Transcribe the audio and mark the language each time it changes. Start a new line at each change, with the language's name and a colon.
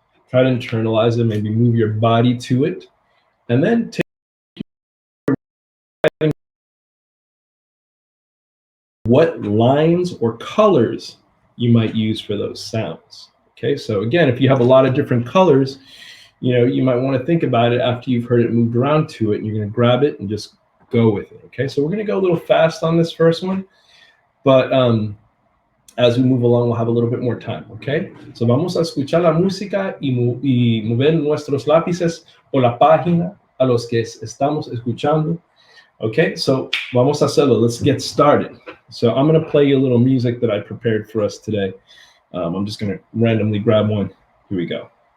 English: Try to internalize it, maybe move your body to it, and then take what lines or colors you might use for those sounds. Okay, so again, if you have a lot of different colors, you might want to think about it after you've heard it moved around to it, and you're going to grab it and just go with it. Okay, so we're going to go a little fast on this first one, but as we move along, we'll have a little bit more time. Okay, so
Spanish: vamos a escuchar la música y mover nuestros lápices o la página a los que estamos escuchando.
English: Okay, so
Spanish: vamos a hacerlo.
English: Let's get started. So I'm going to play you a little music that I prepared for us today. I'm just going to randomly grab one. Here we go.